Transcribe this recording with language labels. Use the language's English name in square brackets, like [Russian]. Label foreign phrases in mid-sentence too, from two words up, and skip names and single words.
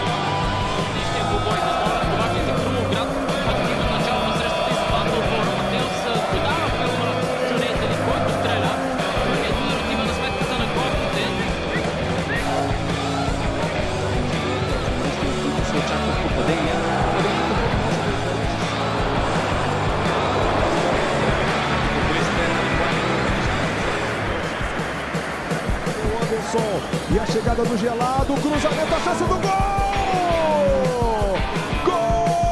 [Bulgarian] Отличният двубой, възможно това е за Крумовград, активно начало на срещата и с двата отбора. Матеус подава към Джунейтели, който стреля. Ето да отива на сметката на гостите. Се очакват попадения. [Portuguese] E a chegada do Gelado, o cruzamento, a chance do gol! Gol!